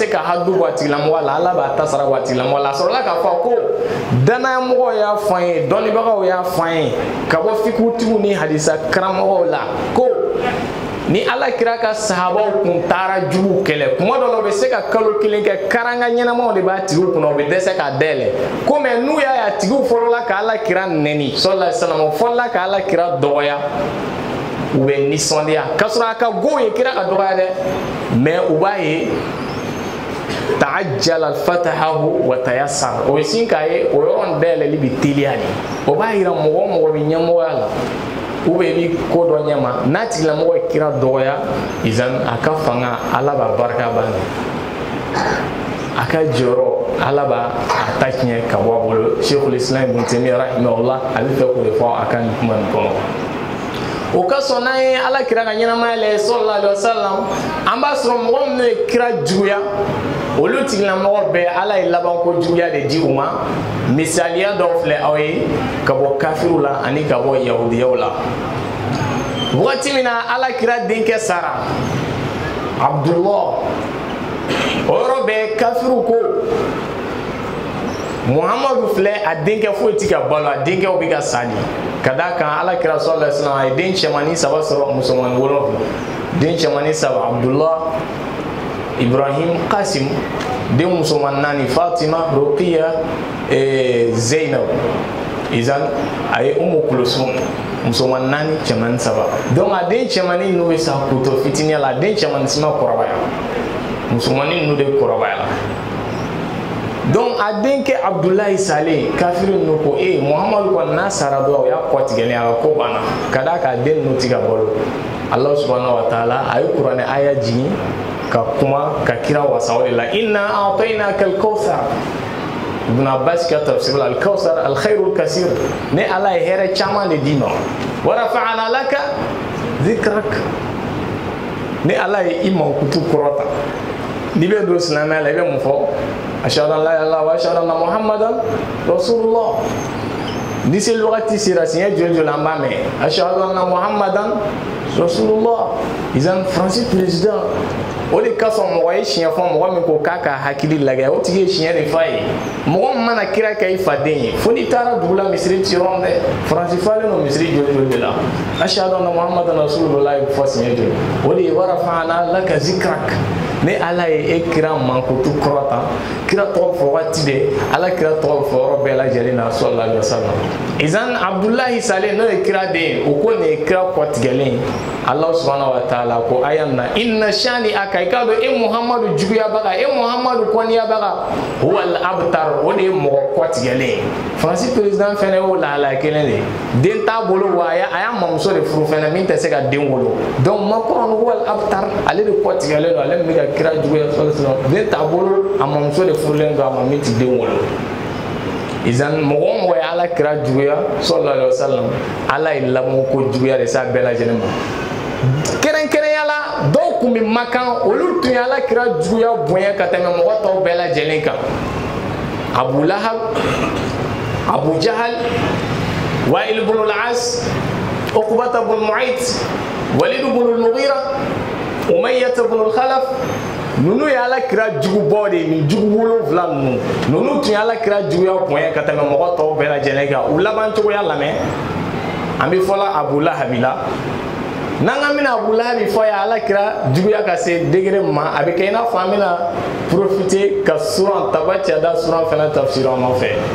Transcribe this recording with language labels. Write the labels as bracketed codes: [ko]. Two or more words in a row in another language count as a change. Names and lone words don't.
[bm] ka hadu bɔ a tigilamɔgɔ la ala b'a tasara bɔ a tigilamɔgɔ la a sɔrɔla k'a fɔ ko danayamɔgɔw y'a fɔ an ye dɔnnibagaw y'a fɔ an ye ka bɔ fikutigiw ni hadisa karamɔgɔw la ko ni ala kira ka sahabaw kun taara jugu kɛlɛ kuma dɔ la u bɛ se ka kalo kelen kɛ karanga ɲɛnamaw de b'a tigiw kunna u bɛ dɛsɛ k'a dayɛlɛ ko mɛ n'u y'a ye a tigiw fɔlɔla ka ala kira nɛni [ar] صلى الله عليه وسلم [bm] o fɔlɔla ka ala kira dɔgɔya u bɛ nisɔndiya k'a sɔrɔ a ka go ye kira ka dɔgɔya dɛ mais u b'a ye [ar] تعجل فتحه وتيسر [bm] o ye sin k'a ye o yɔrɔ dayɛlɛli bɛ teliya de o b'a yira mɔgɔ o mɔgɔ bɛ ɲɛmɔgɔya la [fr] ou bien [bm] i bɛ ko dɔ ɲɛma n'a tigilamɔgɔ ye kira dɔgɔya izan a ka fanga ala b'a barika ban a ka jɔyɔrɔ ala b'a ta tiɲɛ ka bɔ a bolo Sheikhul Islam Ibn Taymiyyah rahimahullah a bɛ fɛ k'o de fɔ a ka nin kuma nin kɔnɔ o ka sɔn n'an ye ala kira ka ɲɛnamaya lajɛ [ar] صلى الله عليه وسلم [bm] an b'a sɔrɔ mɔgɔ minnu ye kira juguya olu tigilamɔgɔ bɛɛ ala ye labanko juguya de di u ma misaliya dɔw filɛ aw ye ka bɔ kafiru la ani ka bɔ yahudiyaw la wagati min na ala kira denkɛ sara Abdullah o yɔrɔ bɛɛ kafiru ko Muhammadu filɛ a denkɛ foyi tɛ ka balo a denkɛw bɛ ka sa de ka d'a kan ala kira [ar] صلى الله عليه وسلم [bm] a ye den cɛmannin 3 sɔrɔ musomannin 7 den cɛmannin 3 Abdullah Ibrahim Qasim den musoman 4 Fatima Ruqiya Zainab izan a ye Umu Kulsum musoman 4 cɛmannin 3 donc a den cɛmannin ninnu bɛ sa k'u to fitiniya la den cɛmannin si ma kɔrɔbaya musomannin ninnu de kɔrɔbaya la donc a denkɛ Abdulayi salen kafiri ninnu ko Muhammadu kɔni n'a sara dɔrɔn o y'a kɔ tigɛlen a ka ko banna ka d'a kan den ninnu tɛ ka balo [ar] الله سبحانه وتعالى [bm] a ye kuranɛ aya jigin ka kuma ka kira wasa o de la [ar] إنا أعطيناك الكوثر [bm] Ibn Abbas ka tafsir la [ar] الكوثر الخير الكثير [bm] ne ala ye hɛrɛ caman de d'i ma [ar] ورفعنا لك ذكرك [bm] ne ala ye i mankutu kɔrɔta n'i bɛ don silamɛya la i bɛ mun fɔ [ar] أشهد أن لا إله إلا الله وأشهد أن محمدا رسول الله [bm] ni seli wagati sera siɲɛ joli joli an b'a mɛn [ar] أشهد أن محمدا رسول الله [bm] izan France président o de ka sɔn mɔgɔ ye siɲɛ fɔ mɔgɔ min ko k'a ka hakili lagɛ o tigi ye siɲɛ de fa ye mɔgɔ min mana kira kɛ i faden ye fo n'i taara dugu la misiri ti yɔrɔ dɛ France falen don misiri joli joli de la [ar] أشهد أن محمدا رسول الله [bm] fɔ siɲɛ joli o de ye [ar] ورفعنا لك ذكرك [bm] ni ala ye e kira mankutu kɔrɔta kira tɔgɔ fɔ waati de ala kira tɔgɔ fɔ yɔrɔ bɛɛ lajɛlen na [ar] صلى الله عليه وسلم [bm] izan abdullahi sale n'o ye kira den o ko nin ye kira kɔtigɛlen [ar] الله سبحانه وتعالى [bm] ko ayan na [ar] إن شانئك [bm] i ka dɔn e muhamadu juguyabaga e muhamadu kɔniyabaga [ar] هو الأبتر [bm] o de ye mɔgɔ kɔtigɛlen faransi président fɛnɛ y'o lahala kelen de den t'a bolo wa a y'a mamuso de furu fɛnɛ min tɛ se ka den wolo donc Macron [ar] هو الأبتر [bm] ale de kɔtigɛlen don ale min bɛ ka kira juguya sɔlɔ den t'a bolo a mamuso de furulen don a ma min ti den wolo izan mɔgɔ mɔgɔ ye ala kira juguya [ar] صلى الله عليه وسلم [bm] ala ye lamɔ ko juguya de s'a bɛɛ lajɛlen ma kɛrɛnkɛrɛnya la dɔw kun bɛ makan olu tun ye ala kira juguya bonya ka tɛmɛ mɔgɔ tɔw bɛɛ lajɛlen kan Abu Lahab Abu Jahal Wa'il ibn al-As Uqbata ibn Mu'ayt Walid ibn al-Mughira Umayyah ibn al-Khalaf nunu ye ala kira jugu bɔ de ni jugu wolonwula nunu tun ye ala kira juguya bonya ka tɛmɛ mɔgɔ tɔw bɛɛ lajɛlen kan u laban cogoya lamɛn an bɛ fɔla Abu Lahab la n'an ka mina Abu Lahab fɔ ye ala kira juguya ka se degré ma a bɛ kɛ i n'a fɔ an bɛna profiter ka suran Tabbat Yada suran fana tafsir an nɔfɛ